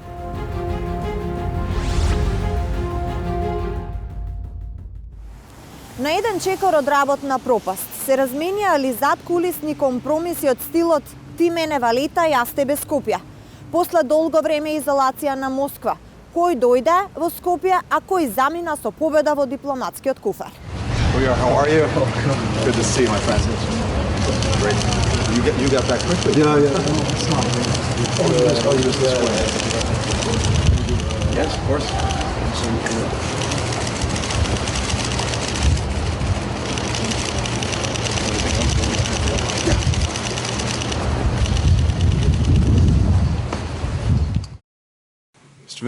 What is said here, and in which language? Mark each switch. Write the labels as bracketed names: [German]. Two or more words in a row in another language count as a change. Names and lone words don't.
[Macedonian] На еден чекор од работна пропаст се разменија задкулисни компромиси од стилот ти мене валета, јас тебе Скопје. После долго време изолација на Москва. Кој дојде во Скопје, а кој замина со победа во дипломатскиот куфар. [English] How are you? Good to see you, my friend. Great. You got back quickly. Yeah. Yes, of course. Mr.